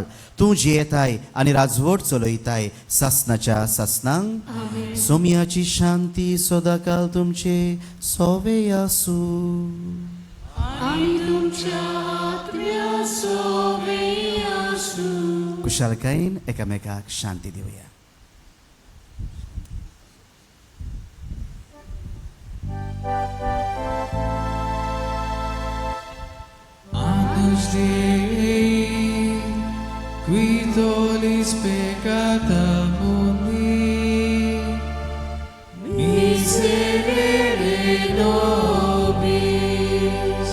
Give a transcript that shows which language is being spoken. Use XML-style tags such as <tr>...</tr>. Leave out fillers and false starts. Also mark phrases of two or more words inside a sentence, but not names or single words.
<kok>तूं जियेताय आनी राजवट चलयताय सासनाच्या सासनांक. सोम्याची शांती सदांकाल तुमचे सोवे आसूं. आनी तुमच्या आत्म्या सोबे आसूं. कुशालकायेन एकामेकाक शांती दिवया.</kok> <la>Agnus Dei, qui tollis peccata mundi, miserere nobis.</la>